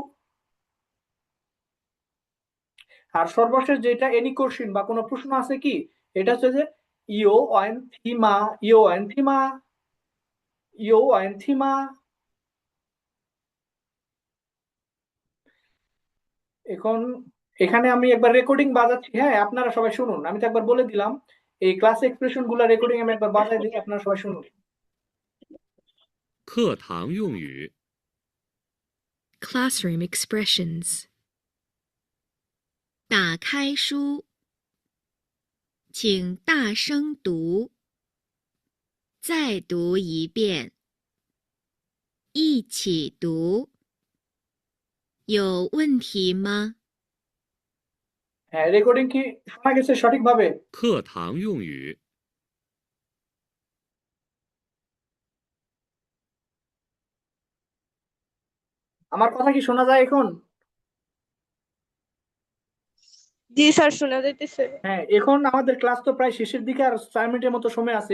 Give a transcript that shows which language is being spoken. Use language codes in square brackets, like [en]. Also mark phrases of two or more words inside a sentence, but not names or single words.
[bn] আর সর্বশেষ যেটা [en] any question [bn] বা কোনো প্রশ্ন আছে কি, এটা হচ্ছে যে [zh] 有问题吗, 有问题吗, 有问题吗. [bn] এখন এখানে আমি একবার রেকর্ডিং বাজাচ্ছি, হ্যাঁ আপনারা সবাই শুনুন। আমি তো একবার বলে দিলাম, এই [en] class expression [bn] গুলা রেকর্ডিং আমি একবার বাজাই দিই, আপনারা সবাই শুনুন। [zh] 课堂用语 [en] Classroom expressions. [zh] 打开书，请大声读，再读一遍，一起读。有问题吗？ [bn] হ্যাঁ, রেকর্ডিং কি শোনা গেছে সঠিকভাবে? [zh] 课堂用语 [bn] আমার কথা কি শোনা যায় এখন? জি স্যার, শোনা যাইতেছে। হ্যাঁ, এখন আমাদের ক্লাস তো প্রায় শেষের দিকে, আর 4 মিনিটের মতো সময় আছে।